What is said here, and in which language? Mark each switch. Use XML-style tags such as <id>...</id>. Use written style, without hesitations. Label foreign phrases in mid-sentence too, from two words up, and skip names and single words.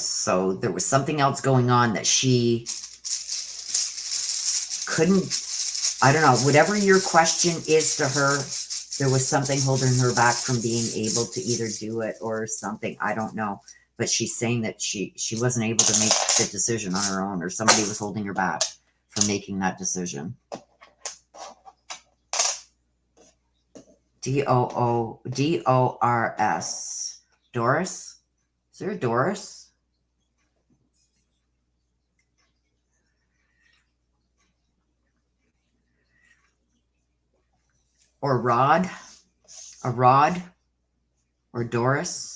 <en>So there was something else going on that she couldn't, I don't know, whatever your question is to her, there was something holding her back from being able to either do it or something. I don't know. But she's saying that she wasn't able to make the decision on her own, or somebody was holding her back from making that decision. D-O-O-D-O-R-S. Doris? Is there a Doris? Or Rod? A Rod? Or Doris?</en>